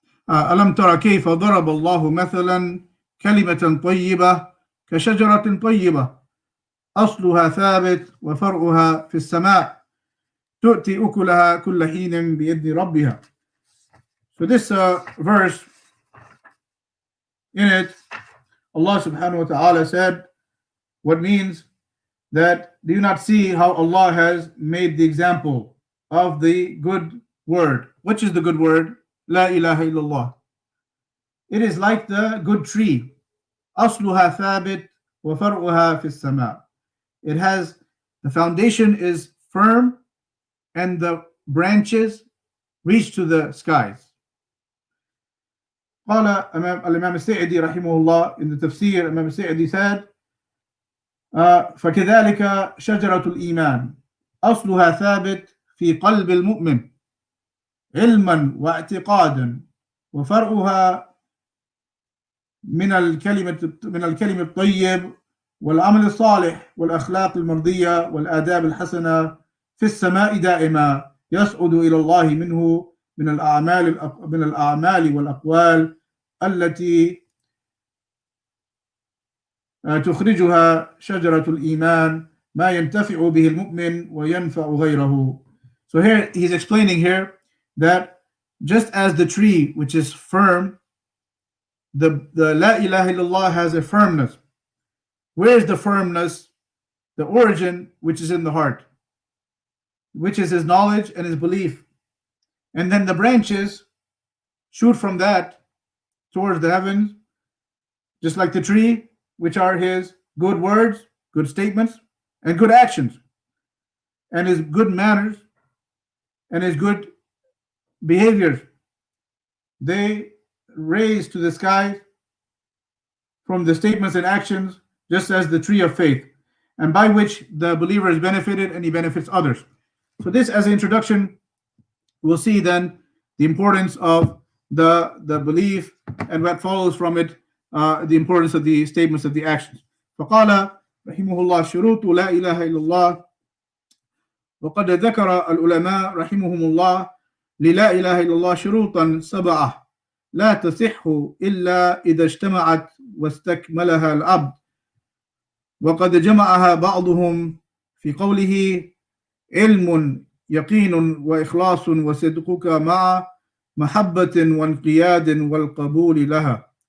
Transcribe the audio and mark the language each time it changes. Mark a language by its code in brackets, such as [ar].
[ar] ألم تر كيف ضرب الله مثلا كلمة طيبة كشجرة طيبة أصلها ثابت وفرعها في السماء تؤتي أكلها كل حين بإذن ربها. [en] So this verse, in it, Allah subhanahu wa ta'ala said what means that, do you not see how Allah has made the example of the good word? Which is the good word? La ilaha illallah. It is like the good tree. [ar] أصلها ثابت وفرعها في السماء. [en] It has, the foundation is firm and the branches reach to the skies. [ar] قال الإمام السعدي رحمه الله [en] in the tafsir, Imam السعدي said, [ar] فكذلك شجرة الإيمان أصلها ثابت في قلب المؤمن علما واعتقادا وفرعها من الكلمة الطيب والعمل الصالح والأخلاق المرضية والآداب الحسنة في السماء دائما يصعد إلى الله منه من الأعمال والأقوال التي تخرجها شجرة الإيمان ما ينتفع به المؤمن وينفع غيره. [en] So here he's explaining here that just as the tree which is firm, the La ilaha illallah has a firmness. Where is the firmness? The origin, which is in the heart, which is his knowledge and his belief. And then the branches shoot from that towards the heavens, just like the tree, which are his good words, good statements, and good actions, and his good manners, and his good behaviors. They raise to the sky from the statements and actions, just as the tree of faith, and by which the believer is benefited and he benefits others. So this, as an introduction, we'll see then the importance of the belief and what follows from it, the importance of the statements of the actions. [ar] فقال رحمه الله شروط لا إله إلا الله وقد ذكر العلماء رحمهم الله للا إله إلا الله شروطا 7 لا تصح إلا إذا اجتمعت واستكملها العبد وقد جمعها بعضهم في قوله علم يقين وإخلاص وصدقك مع محبة وانقياد والقبول لها.